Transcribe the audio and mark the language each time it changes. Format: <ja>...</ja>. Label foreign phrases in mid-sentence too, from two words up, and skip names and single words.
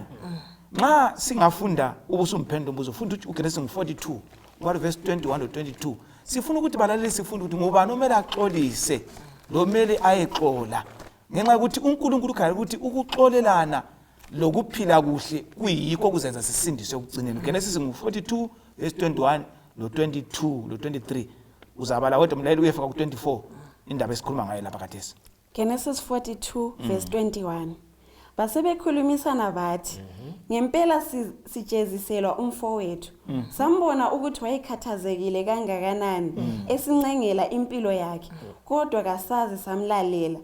<nd>Nxa singafunda ubusumphendula umbuzo funda uGenesis 42</nd> <en>verse 21 to 22</en> <nd>sifuna ukuthi balalele sifunda ukuthi ngubani omele axolise lo mele ayexola ngenxa ukuthi uNkulunkulu ukhaya ukuthi ukuxolelana lokuphila kuhle kuyikho kuzenza sisindiswe ekugcineni. Genesis 42 verse 21 no 22 no 23 uzabala wedwa umlaleli uyefika ku 24 indaba esikhuluma ngayo lapha khathesi. Genesis 42 verse 21. Basebekhulumisana bathi, ngempela sijeziselwa umfowethu. Sambona ukuthi wayekhathazekile kangakanani esincengela impilo yakhe, kodwa kasazi samlalela.</nd>